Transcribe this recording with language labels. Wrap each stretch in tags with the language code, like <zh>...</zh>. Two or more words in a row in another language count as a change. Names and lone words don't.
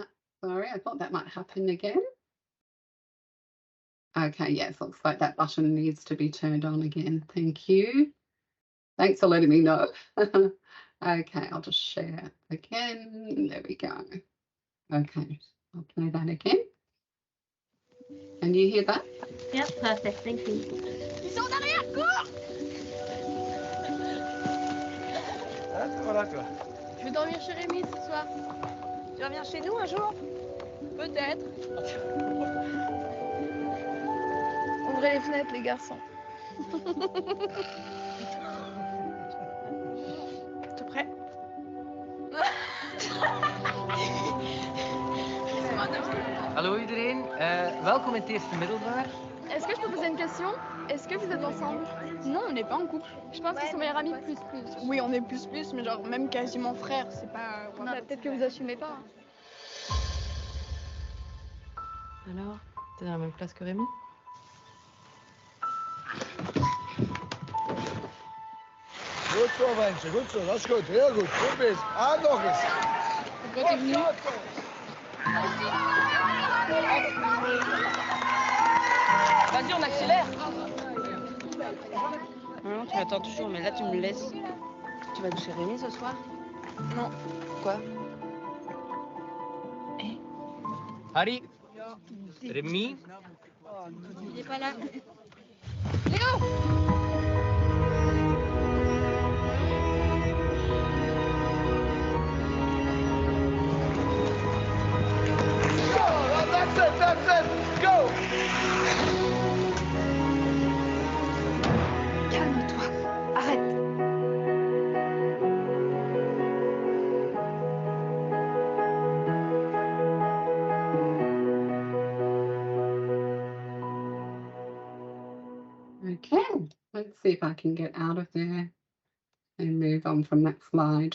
<en>Sorry, I thought that might happen again. Okay, yes, looks like that button needs to be turned on again. Thank you. Thanks for letting me know. Okay, I'll just share again. There we go. Okay, I'll play that again. Can you hear that? Yep, perfect. Thank you.</en> <fr>Ils sont derrière, cours! Voilà quoi. Je vais dormir chez Rémi ce soir. Tu reviens chez nous un jour? Peut-être. Ouvrez les fenêtres, les garçons. T'es prêt?</fr> <nl>Hallo iedereen, welkom in het eerste middelbaar.</nl> <fr>Est-ce que je peux poser une question? Est-ce que vous êtes ensemble? Non, on n'est pas en couple. Je pense qu'ils sont meilleurs amis plus. Oui, on est plus, mais genre même quasiment frères, c'est pas... peut-être que vous assumez pas. Alors, t'es dans la même classe que Rémi?</fr> <nl>Goed zo mensen, goed zo, dat is goed, heel goed, goed bezig. Ah, nog eens.</nl> <fr>Pourquoi t'es venu? Vas-y, on accélère. Non, tu m'attends toujours, mais là tu me laisses. Tu vas chez Rémi ce soir? Non. Pourquoi? Harry, Rémi, Il est pas là. Go!</fr> <en>That's it! Go!</en> <fr>Calme-toi. Arrête.</fr> <en>Okay, let's see if I can get out of there and move on from that slide.</en>